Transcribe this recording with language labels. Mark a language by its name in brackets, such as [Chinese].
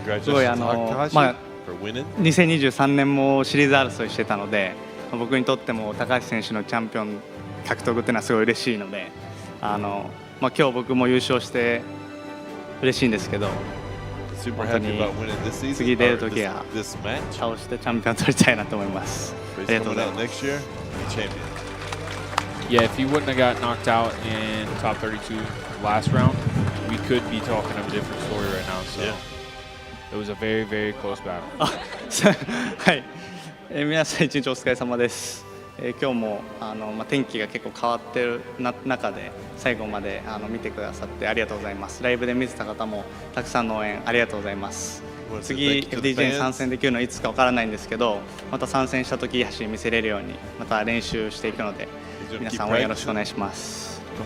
[Japanese] すごい2023年もシリーズ争いしてたので、僕にとっても高橋選手のチャンピオン獲得っていうのはすごい嬉しいので、今日僕も優勝して嬉しいんですけど、本当に次出るときは倒してチャンピオン取りたいなと思います。ありがとうございます。 [English] Yeah, if he wouldn't have got knocked out in top 32 last round, we could be talking a different story right now. So it was a very, very close battle. [Japanese] はい、皆さん一日お疲れ様です。今日も天気が結構変わってる中で最後まで見てくださってありがとうございます。ライブで見てた方もたくさんの応援ありがとうございます。次 FDJ に参戦できるのはいつかわからないんですけど、また参戦した時いい走り見せれるようにまた練習していくので、皆さん応援よろしくお願いします。